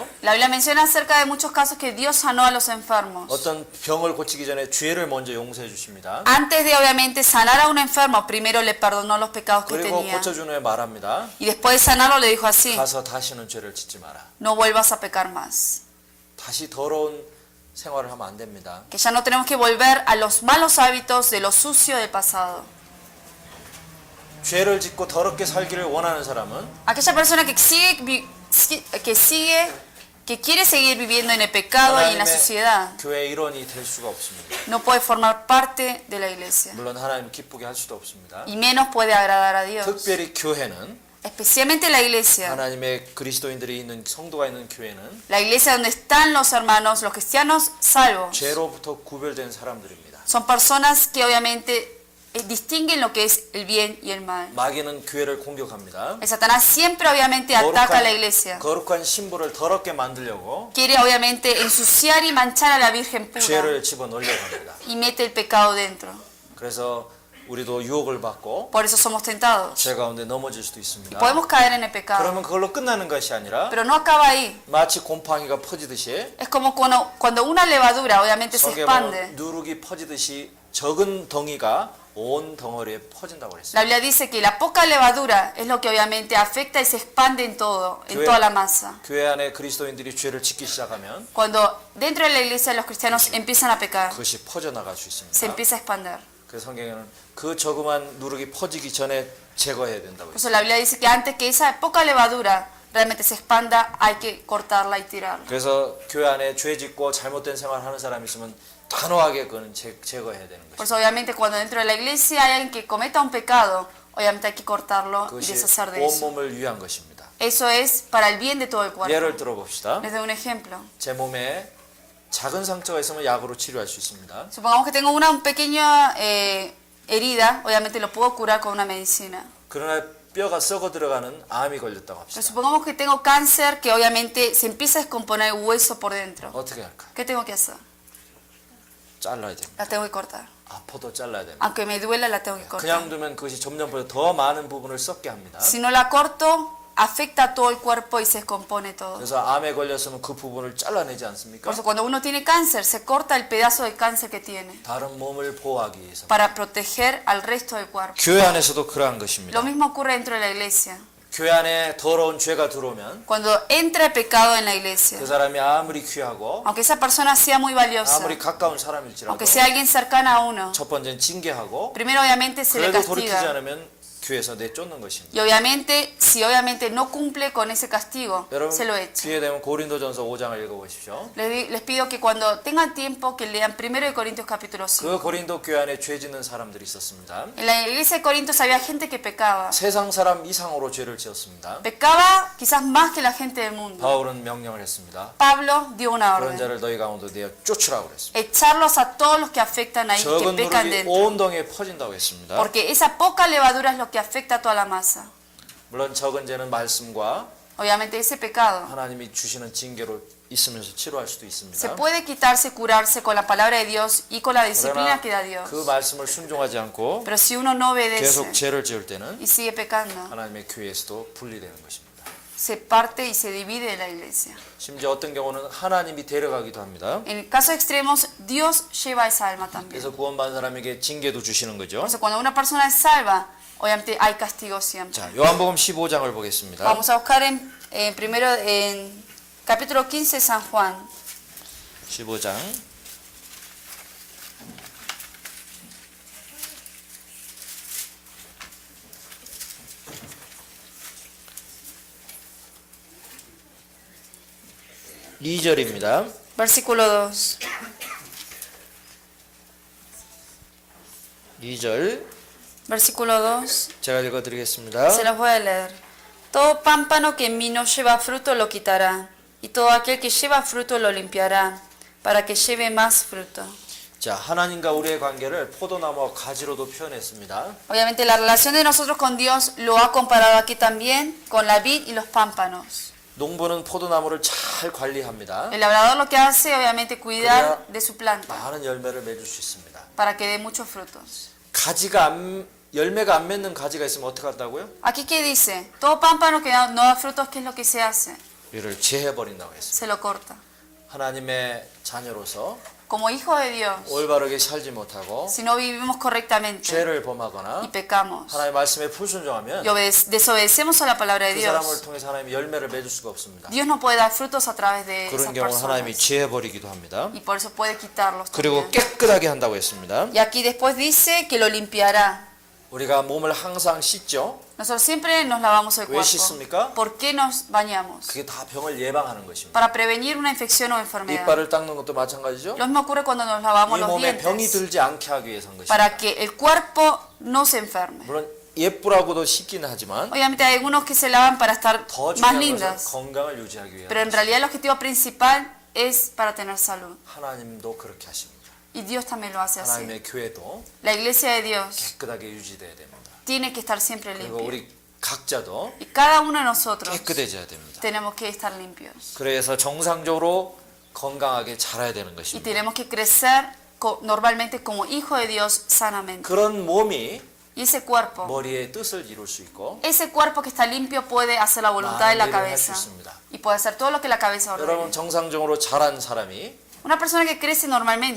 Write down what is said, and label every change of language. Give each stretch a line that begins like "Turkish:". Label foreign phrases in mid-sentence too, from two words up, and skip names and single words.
Spanish: La Biblia menciona acerca de muchos casos que Dios sanó a los enfermos.
Korean: 어떤 병을 고치기 전에 죄를 먼저 용서해 주십니다.
Spanish: Antes de obviamente sanar a un enfermo, primero le perdonó los pecados que
Korean: 그리고
Spanish: tenía.
Korean: 고쳐준 후에 말합니다.
Spanish: Y después de sanarlo le dijo así,
Korean: 가서 다시는 죄를 짓지 마라.
Spanish: no vuelvas a pecar más.
Korean: 다시 더러운 생활을 하면 안 됩니다.
Spanish: Que ya no tenemos que volver a los malos hábitos de lo sucio del pasado.
Korean: 죄를 짓고 더럽게 살기를 원하는 사람은
Spanish: Aquella persona que quiere seguir viviendo en el pecado y en la suciedad,
Korean: 교회의 일원이 될 수가 없습니다.
Spanish: no puede formar parte de la iglesia.
Korean: 물론 하나님 기쁘게 할 수도 없습니다.
Spanish: Y menos puede agradar a Dios.
Korean: 특별히 교회는
Spanish: Especialmente la iglesia.
Korean: 하나님의 그리스도인들이 있는 성도가 있는 교회는
Spanish: La iglesia donde están los hermanos, los cristianos salvos.
Korean: 죄로부터 구별된 사람들입니다.
Spanish: Son personas que obviamente distinguen lo que es el bien y el mal.
Korean: 마귀는 교회를 공격합니다.
Spanish: Satanás siempre obviamente ataca a la iglesia.
Korean: 거룩한 신부를 더럽게 만들려고
Spanish: Quiere obviamente ensuciar y manchar a la Virgen pura
Korean: 죄를 집어넣으려고 합니다.
Spanish: y mete el pecado dentro.
Korean: 그래서 우리도 유혹을 받고
Spanish: Por eso somos tentados.
Korean: 죄 가운데 넘어질 수도 있습니다.
Spanish: Podemos caer en el pecado,
Korean: 그러면 그걸로 끝나는 것이 아니라
Spanish: pero no acaba ahí.
Korean: 마치 곰팡이가 퍼지듯이
Spanish: Es como cuando una levadura obviamente se
Korean: 성경에
Spanish: expande.
Korean: 보면 누룩이 퍼지듯이 적은 덩이가 온 덩어리에 퍼진다고 그랬어요.
Spanish: La Biblia dice que la poca levadura es lo que obviamente afecta y se expande en todo, en toda la masa.
Korean: 교회 안에 그리스도인들이 죄를 짓기 시작하면
Spanish: Cuando dentro de la iglesia los cristianos empiezan a pecar,
Korean: 그것이 퍼져나갈 수
Spanish: se
Korean: 있습니다.
Spanish: empieza a expandir.
Korean: 그래서 성경에는 그 조그만 누룩이 퍼지기 전에 제거해야 된다고
Spanish: Por
Korean: 했어요.
Spanish: eso la Biblia dice que antes que esa poca levadura realmente se expanda, hay que cortarla y tirarla.
Korean: 그래서 교회 안에 죄 짓고 잘못된 생활하는 사람이 있으면 단호하게 그거는 제거해야 되는
Spanish: Por
Korean: 것이죠.
Spanish: eso obviamente cuando dentro de la iglesia hay alguien que cometa un pecado, obviamente hay que cortarlo y
Korean: 그것이
Spanish: deshacer de
Korean: 온
Spanish: eso.
Korean: 몸을 위한 것입니다.
Spanish: Eso es para el bien de todo el cuerpo.
Korean: 예를 들어 봅시다.
Spanish: Les doy un ejemplo.
Korean: 제 몸에 작은 상처가 있으면 약으로 치료할 수 있습니다.
Spanish: Supongamos que tengo una pequeña herida, obviamente lo puedo curar con una medicina.
Korean: 그러나 뼈가 썩어 들어가는 암이 걸렸다고
Spanish: Pero
Korean: 합시다.
Spanish: supongamos que tengo cáncer que obviamente se empieza a descomponer el hueso por dentro.
Korean: 어떻게 할까?
Spanish: ¿Qué tengo que hacer?
Korean: 잘라야 됩니다.
Spanish: La tengo que cortar.
Korean: 아파도 잘라야 됩니다.
Spanish: Aunque me duela, la tengo que cortar.
Korean: 그냥 두면 그것이 점점 더 많은 부분을 썩게 합니다.
Spanish: Si no la corto, afecta a todo el cuerpo y se descompone todo.
Korean: 그래서 암에 걸렸으면 그 부분을 잘라내지
Spanish: Por
Korean: 않습니까?
Spanish: eso cuando uno tiene cáncer, se corta el pedazo de cáncer que tiene
Korean: 다른 몸을 보호하기 위해서.
Spanish: para proteger al resto del cuerpo.
Korean: 교회 안에서도 그러한 것입니다.
Spanish: Lo mismo ocurre dentro de la iglesia.
Korean: 교회 안에 더러운 죄가 들어오면
Spanish: Cuando entra el pecado en la iglesia,
Korean: 그 사람이 아무리 귀하고
Spanish: aunque esa persona sea muy valiosa,
Korean: 아무리 가까운 사람일지라도
Spanish: aunque sea alguien cercano a uno,
Korean: 첫 번째는 징계하고
Spanish: primero obviamente se le
Korean: 그래도 돌이키지
Spanish: castiga.
Korean: 않으면 교회에서 내쫓는 것입니다.
Spanish: Y obviamente, si obviamente no cumple con ese castigo,
Korean: 여러분
Spanish: se lo echa.
Korean: 기회 되면 고린도전서 5장을 읽어보십시오.
Spanish: Les pido que cuando tengan tiempo que lean 1 Corintios capítulo 5.
Korean: 그 고린도 교회 안에 죄 짓는 사람들이 있었습니다.
Spanish: En la iglesia de Corintios había gente que pecaba.
Korean: 세상 사람 이상으로 죄를 지었습니다.
Spanish: Pecaba quizás más que la gente del mundo.
Korean: 바울은 명령을 했습니다.
Spanish: Pablo dio una
Korean: 그런
Spanish: orden.
Korean: 자를 너희 가운데 내어 쫓으라고 그랬습니다.
Spanish: Echarlos a todos los que afectan ahí, que
Korean: 적은
Spanish: pecan
Korean: 누룩이
Spanish: dentro.
Korean: 온 덩이에 퍼진다고 했습니다.
Spanish: Porque esa poca levadura es lo que afecta a toda la masa.
Korean: 물론 적은 죄는 말씀과
Spanish: Obviamente ese pecado
Korean: 하나님이 주시는 징계로 있으면서 치료할 수도
Spanish: se
Korean: 있습니다.
Spanish: puede quitarse, curarse con la palabra de Dios y con la disciplina
Korean: 그러나
Spanish: que da Dios.
Korean: 그 말씀을 순종하지 않고
Spanish: Pero si uno no obedece
Korean: 계속 죄를 지을 때는
Spanish: y sigue pecando,
Korean: 하나님의 교회에서도 분리되는 것입니다.
Spanish: se parte y se divide de la iglesia.
Korean: 심지어 어떤 경우는 하나님이 데려가기도 합니다.
Spanish: En casos extremos, Dios lleva esa alma también.
Korean: 그래서 구원받은 사람에게 징계도 주시는 거죠.
Spanish: Por eso cuando una persona es salva, obviamente hay castigo siempre.
Korean: 자, 요한복음 15장을 보겠습니다.
Spanish: Vamos a buscar primero en capítulo 15 San Juan.
Korean: 15장 2절입니다.
Spanish: Versículo 2.
Korean: 2절
Spanish: Versículo 2.
Korean: 제가 읽어드리겠습니다.
Spanish: Se los voy a leer. Todo pámpano que en mí no lleva fruto lo quitará, y todo aquel que lleva fruto lo limpiará, para que lleve más fruto.
Korean: 자, 하나님과 우리의 관계를 포도나무와 가지로도 표현했습니다.
Spanish: Obviamente la relación de nosotros con Dios lo ha comparado aquí también con la vid y los pámpanos.
Korean: 농부는 포도나무를 잘 관리합니다.
Spanish: El labrador lo que hace obviamente cuidar
Korean: 그래야
Spanish: de su planta
Korean: 많은 열매를 맺을 수 있습니다.
Spanish: para que dé muchos frutos.
Korean: 열매가 안 맺는 가지가 있으면 어떻게 한다고요?
Spanish: Aquí que dice, todo pámpano que no da frutos, ¿qué es lo que se hace?
Korean: 이를 제해버린다고 했습니다.
Spanish: Se lo corta.
Korean: 하나님의 자녀로서
Spanish: Como hijos de Dios,
Korean: 올바르게 살지 못하고
Spanish: si no vivimos correctamente
Korean: 죄를
Spanish: y
Korean: 범하거나
Spanish: pecamos
Korean: 하나님의 말씀에 불순종하면
Spanish: y desobedecemos a la palabra de
Korean: 그
Spanish: Dios,
Korean: 사람을 통해서 하나님이 열매를 맺을 수가 없습니다.
Spanish: Dios no puede dar frutos a través de esas
Korean: 그런 경우는 하나님이
Spanish: personas
Korean: 제해버리기도 합니다.
Spanish: y por eso puede quitarlos
Korean: 그리고
Spanish: también.
Korean: 깨끗하게 한다고 했습니다.
Spanish: Y aquí después dice que lo limpiará.
Korean: 우리가 몸을 항상 씻죠.
Spanish: Nosotros siempre nos lavamos el
Korean: 왜
Spanish: cuerpo.
Korean: 씻습니까?
Spanish: ¿Por qué nos bañamos?
Korean: 그게 다 병을 예방하는 것입니다.
Spanish: Para prevenir una infección o enfermedad.
Korean: 이빨을 닦는 것도 마찬가지죠.
Spanish: Lo mismo ocurre cuando nos lavamos
Korean: 이
Spanish: los
Korean: 몸에 병이
Spanish: dientes.
Korean: 들지 않게 하기 위해서 한 것입니다.
Spanish: Para que el cuerpo no se enferme.
Korean: 물론 예쁘라고도 씻기는 하지만
Spanish: Obviamente hay algunos que se lavan para estar
Korean: 더
Spanish: más
Korean: 중요한 것은
Spanish: lindas.
Korean: 건강을 유지하기
Spanish: Pero
Korean: 위해
Spanish: en realidad el objetivo principal es para tener salud.
Korean: 하나님도 그렇게 하십니다.
Spanish: Y Dios también lo hace así.
Korean: 하나님의 교회도
Spanish: La iglesia de Dios
Korean: 깨끗하게 유지돼야 됩니다.
Spanish: tiene que estar siempre
Korean: 그리고
Spanish: limpia.
Korean: 우리 각자도
Spanish: Y cada uno de nosotros
Korean: 깨끗해져야 됩니다.
Spanish: tenemos que estar limpios.
Korean: 그래서 정상적으로 건강하게 자라야 되는
Spanish: Y
Korean: 것입니다.
Spanish: tenemos que crecer normalmente como hijo de Dios sanamente.
Korean: 그런 몸이
Spanish: Y ese cuerpo,
Korean: 머리의 뜻을 이룰 수 있고
Spanish: ese cuerpo que está limpio puede hacer la voluntad de la
Korean: 많은 일을 할 수
Spanish: cabeza.
Korean: 있습니다.
Spanish: Y puede hacer todo lo que la cabeza
Korean: 여러분
Spanish: ordene.
Korean: 정상적으로 자란 사람이
Spanish: Una persona que crece normalmente,